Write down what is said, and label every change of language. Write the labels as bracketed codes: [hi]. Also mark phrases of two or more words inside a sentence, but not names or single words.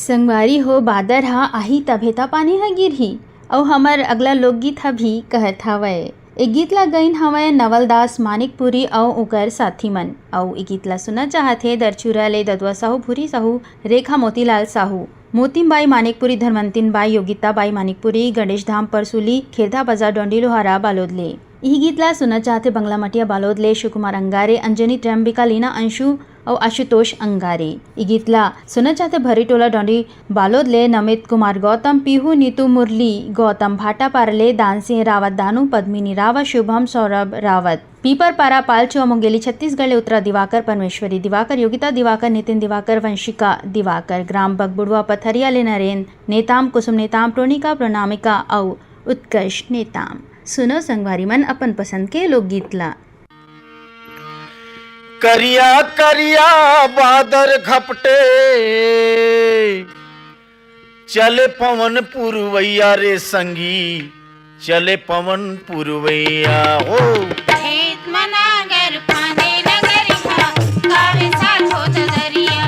[hne] संगवारी हो बादर हा आही तभे ता पानी ह गिरही। अउ हमर अगला लोकगीत ह भी कहत हवय। ए गीत ला गईन हवय नवलदास मानिकपुरी अउ ओकर साथी मन। अउ ए गीत ला सुनना चाहत हे दरचुरा ले ददुआ साहू, भूरी साहू, रेखा मोतीलाल साहू, मोतीमबाई मानिकपुरी, धर्मंतिन बाई, योगिता बाई मानिकपुरी, गणेश धाम परसुली, खेरधा बाजार डोंडी लोहारा बालोद ले। यही गीत ला सुनना चाहते बंगला मटिया बालोद ले शिव कुमार अंगारे, अंजनी त्र्यंबिका, लीना अंशु और आशुतोष अंगारे। ये गीत ला सुनना चाहते भरी टोला डोंडी बालोद ले नमित कुमार गौतम, पीहू, नीतू मुरली, गौतम भाटा पारले, दान सिंह रावत, दानू, पद्मिनी रावत, शुभम, सौरभ रावत, पीपर पारा, पालचो, मुंगेली, छत्तीसगढ़ ले उत्तरा दिवाकर, परमेश्वरी दिवाकर, योगिता दिवाकर, नितिन दिवाकर, वंशिका दिवाकर, ग्राम बगबुड़वा, पथरिया ले नरेन, नेताम, कुसुम नेताम, प्रोनिका, प्रोनामिका और उत्कर्ष नेताम। सुनो संगवारी मन अपन पसंद के लोकगीत ला। करिया करिया बादर घपटे, चले पवन पुरवैया रे संगी, चले पवन पुरवैया हो। खेत मनागर फांदे नगर खा, गावे साथ हो दरिया।